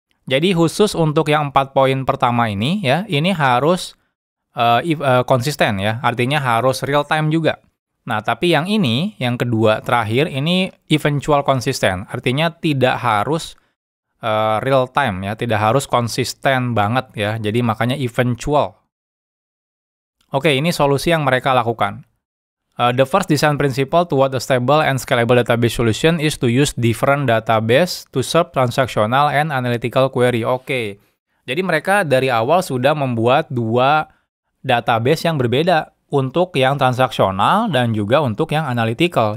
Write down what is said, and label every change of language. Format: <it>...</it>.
<id>Jadi khusus untuk yang 4 poin pertama ini ya, ini harus konsisten ya, artinya harus real time juga. Nah, tapi yang ini, yang kedua terakhir ini eventual konsisten, artinya tidak harus real time ya, tidak harus konsisten banget ya. Jadi makanya eventual. Oke, ini solusi yang mereka lakukan.</id> <en>The first design principle toward a stable and scalable database solution is to use different database to serve transactional and analytical query.</en> <id>Oke, jadi mereka dari awal sudah membuat 2 database yang berbeda untuk yang transaksional dan juga untuk yang analytical.</id>